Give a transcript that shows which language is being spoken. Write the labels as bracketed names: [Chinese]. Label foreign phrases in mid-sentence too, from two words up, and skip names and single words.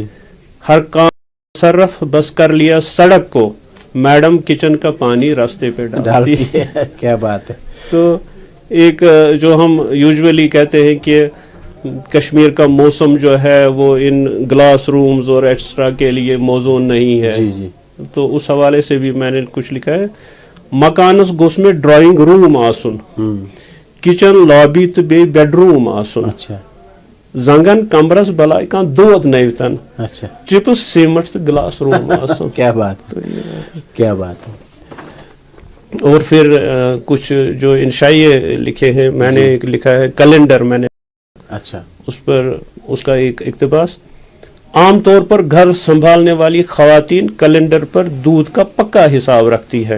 [Urdu] ہر کام صرف بس کر لیا سڑک کو، میڈم کچن کا پانی راستے پہ ڈالتی ہے. کیا بات ہے. تو ایک جو ہم یوزولی کہتے ہیں کہ کشمیر کا موسم جو ہے وہ [English] in glass rooms [Urdu] اور ایکسٹرا کے لیے موزوں نہیں ہے. جی جی، تو اس حوالے سے بھی میں نے کچھ لکھا ہے: [Kashmiri] مکانس گوس میں [English] drawing room [Kashmiri] آسن، کچن لابی تو بے [English] bedroom [Kashmiri] آسن، [Urdu] اچھا [Kashmiri] زنگن کمرس بلائے کان دود نیوتن، [Urdu] اچھا، [English] chips cement [Kashmiri] تو [English] glass room [Kashmiri] آسن. [Urdu] کیا بات کیا بات ہے. اور پھر کچھ جو انشائیے لکھے ہیں، میں نے ایک لکھا ہے کیلنڈر. میں نے اچھا، اس پر اس کا ایک اقتباس: عام طور پر گھر سنبھالنے والی خواتین کیلنڈر پر دودھ کا پکا حساب رکھتی ہے.